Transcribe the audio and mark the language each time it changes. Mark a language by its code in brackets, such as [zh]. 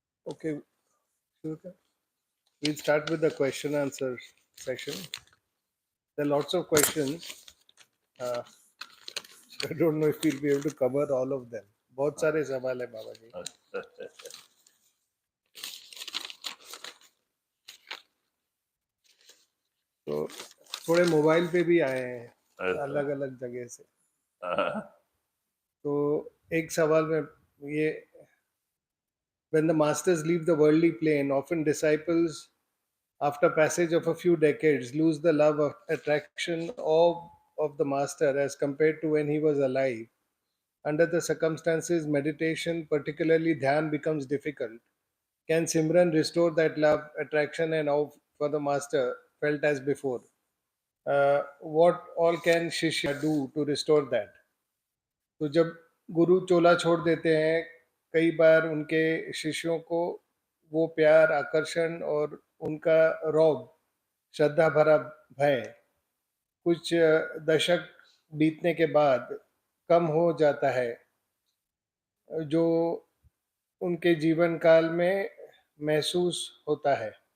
[en] Okay, we'll start with the question answer section. There are lots of questions. I don't know if we'll be able to cover all of them. [hi] बहुत सारे सवाल है बाबा जी. तो थोड़े mobile पे भी आए हैं अलग अलग जगह से. तो एक सवाल में ये, [en] when the masters leave the worldly plane, often disciples, after passage of a few decades, lose the love of attraction of the master as compared to when he was alive. Under the circumstances, meditation, particularly dhyan, becomes difficult. Can Simran restore that love, attraction, and awe for the master felt as before? What all can Shishya do to restore that? [hi] तो जब गुरु चोला छोड़ देते हैं, कई बार उनके शिष्यों को वो प्यार, आकर्षण और उनका रौब, श्रद्धा भरा भय कुछ दशक बीतने के बाद कम हो जाता है, जो उनके जीवन काल में महसूस होता है.